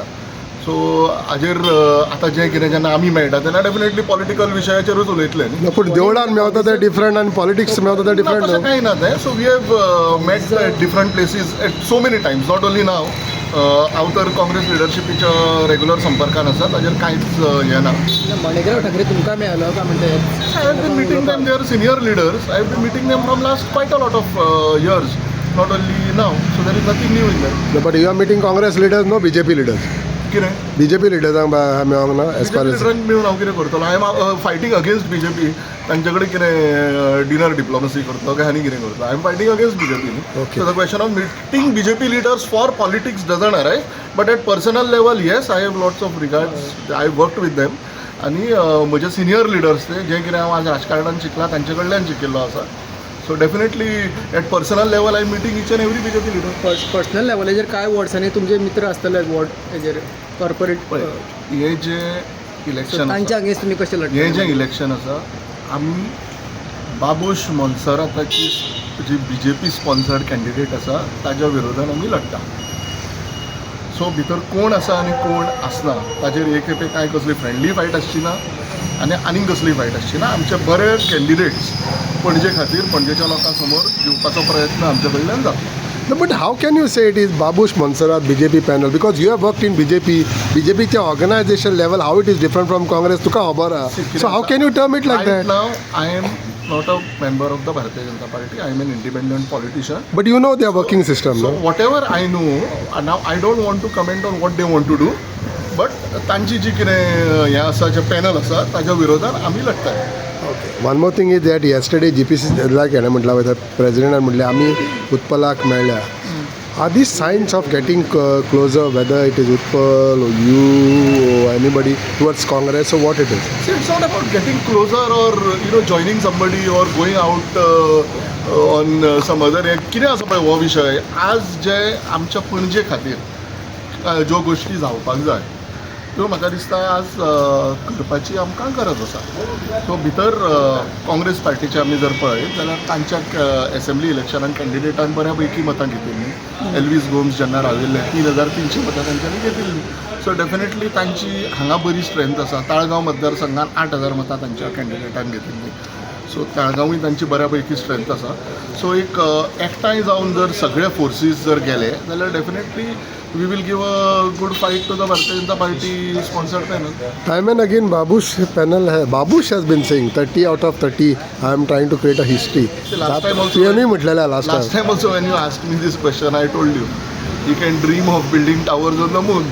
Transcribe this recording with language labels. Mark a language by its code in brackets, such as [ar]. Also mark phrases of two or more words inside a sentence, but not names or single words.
[kok] सो हाजेर आतां जें कितें जेन्ना आमी मेळटा तेन्ना [en] definitely political [kok] विशयाचेरूच उलयतले न्ही. पूण देवळान मेवता ते डिफरंट आनी पॉलिटिक्स मेवता ते डिफरंट. तशें कांय ना तें. [en] So we have met at different places at so many times, not only now. [kok] हांव तर काँग्रेस लिडरशिपीच्या रेग्युलर संपर्कान आसा, ताजेर कांयच हें ना. माणिकराव ठाकरे तुमकां मेळलो काय म्हणटा? [en] I have been meeting them, they are senior leaders. I have been meeting them from last quite a lot of years, not only now. So there is nothing new in that. But you are meeting Congress leaders, no BJP leaders? [kok] कितें? BJP लिडर्सांक मेळोंक ना [en] as far [kok] BJP एज? लिडरांक मेळून हांव कितें करतलो? [en] I am fighting against BJP. [kok] तांचे कडेन कितें [en] dinner diplomacy [kok] करतलो काय आनी कितें करतलो? [en] I am fighting against BJP. Okay. so the question of meeting BJP leaders for politics doesn't arise. But at personal level, yes, I have lots of regards. I have worked with them. [kok] आनी म्हजे [en] senior leaders [kok] ते जे कितें हांव आज राजकारणान शिकला तांचे कडल्यान शिकिल्लो आसा. [en] So definitely at personal level I am meeting each and every BJP leader. [kok] पर्सनल लेवलाचेर कांय वॉर्ड्सांनी तुमचे मित्र आसतले वॉर्ड हेजेर कॉर्पोरेट? हे जे इलेक्शन तांच्या अगेन्स्ट तुमी कशें लढले? हे जे इलेक्शन आसा आमी बाबूश मोन्सेराताची जी [en] BJP sponsored candidate [kok] आसा ताज्या विरोधान आमी लढटा. सो भितर कोण आसा आनी कोण आसना ताजेर एक खेपे कांय कसली [en] friendly fight [kok] आसची ना आनी आनीक कसली फायट आसची ना. आमचे बरे कॅन्डिडेट्स पणजे खातीर पणजेच्या लोकां समोर दिवपाचो प्रयत्न आमचे कडल्यान जाता. [en] No, but how can you say it is Babush Monserrat BJP panel? Because you have worked in BJPच्या organization level, how it is different from Congress, [kok] तुका खबर आहा. [en] So how can you term it like that? Right now, I am not a member of the Bharatiya Janata Party. I am an independent politician. But you know their working system, So no? whatever I know, now I don't want to comment on what they want to do. [kok] But तांची जी कितें हें आसा जे पॅनल आसा ताज्या विरोधान आमी लढटाय. [en] One more thing is that yesterday GPC like [kok] हेणें म्हटलां वयता प्रेसिडेंटान म्हटलें आमी उत्पलाक मेळ्ळ्या. [en] Are these signs of getting closer, whether it is Utpal or you or anybody towards Congress or what it is? See, it's not about getting closer or joining somebody or going out on some other. [kok] कितें आसा पळय हो विशय आज जे आमच्या पणजे खातीर ज्यो गोश्टी जावपाक जाय त्यो म्हाका दिसता आज करपाची आमकां गरज आसा. सो भितर काँग्रेस पार्टीचे आमी जर पळयत जाल्यार तांच्या एसेंब्ली इलेक्शनान कॅन्डिडेटान बऱ्या पैकी मतां घेतिल्लीं. एल्वीस गोम्स जेन्ना राविल्ले 3,300 मतां तांच्यांनी घेतिल्लीं. सो डेफिनेटली तांची हांगा बरी स्ट्रेंथ आसा. ताळगांव मतदारसंघान 8,000 मतां तांच्या कॅन्डिडेटान घेतिल्लीं. सो ताळगांवूय तांची बऱ्या पैकी स्ट्रेंथ आसा. सो एक एकठांय जावन जर सगळे फोर्सीस जर गेले जाल्यार डेफिनेटली [en] we will give a good fight to the Bharatiya Janata Party sponsored panel. Time and again Babush has been saying 30 out of 30 I am trying to create a history. Last time also [kok] PME म्हटलेला [en] last time also when you asked me this question I told you he can dream of building towers on the moon.